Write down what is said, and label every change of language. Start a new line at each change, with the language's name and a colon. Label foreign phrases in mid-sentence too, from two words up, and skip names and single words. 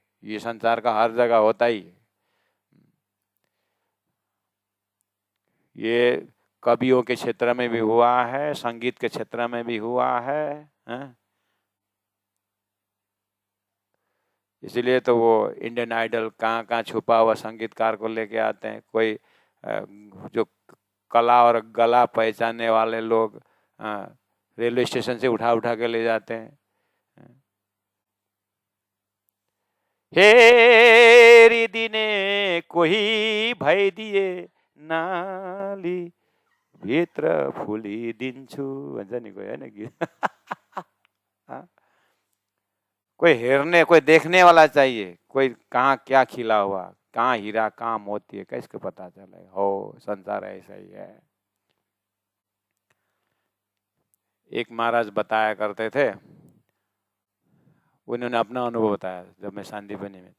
Hindi: ये संसार का हर जगह होता ही है। ये कवियों के क्षेत्र में भी हुआ है, संगीत के क्षेत्र में भी हुआ है, इसीलिए तो वो इंडियन आइडल कहाँ कहाँ छुपा हुआ संगीतकार को लेके आते हैं। कोई जो कला और गला पहचानने वाले लोग रेलवे स्टेशन से उठा उठा के ले जाते हैं।
Nepali: हेरी दिने कोही भइदिए नाली भित्र फुलिदिन्छु भन्छ नि कोही, होइन गीत।
Hindi: कोई हेरने, कोई देखने वाला चाहिए, कोई कहाँ क्या खिला हुआ, कहाँ हीरा कहाँ मोती है, कैसे पता चले। हो संसार ऐसा ही है। एक महाराज बताया करते थे, उन्होंने अपना अनुभव बताया जब मैं सांदीपनि में था।